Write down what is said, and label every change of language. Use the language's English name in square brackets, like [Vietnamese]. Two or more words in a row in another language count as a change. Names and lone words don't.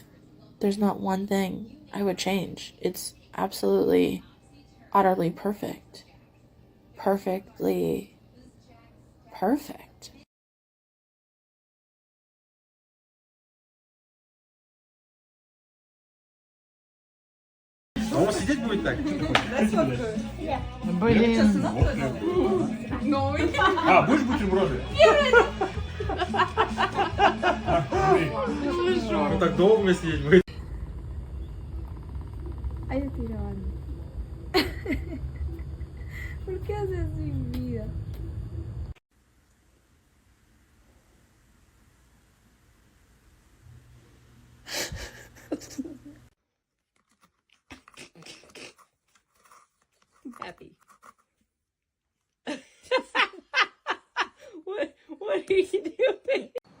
[English] There's not one thing I would change. It's absolutely, utterly perfect. Perfectly perfect. [Russian] On сидеть будет так? Блин. А, будешь бутерброды? Ну так долго сидеть будет. [Spanish] Ay, estoy grabando. ¿Por qué haces mi vida? [English] Happy. What are you doing?